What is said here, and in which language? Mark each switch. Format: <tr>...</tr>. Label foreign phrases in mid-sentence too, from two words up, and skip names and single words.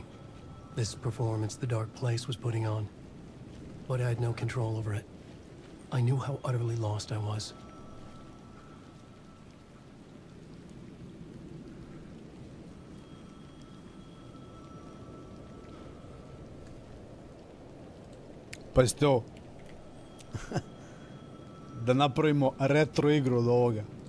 <en>This performance the dark place was putting on. But I had no control over it. I knew how utterly lost I was.</en> <sr>Pazite ovo. Da napravimo retro igru od ovoga.</sr>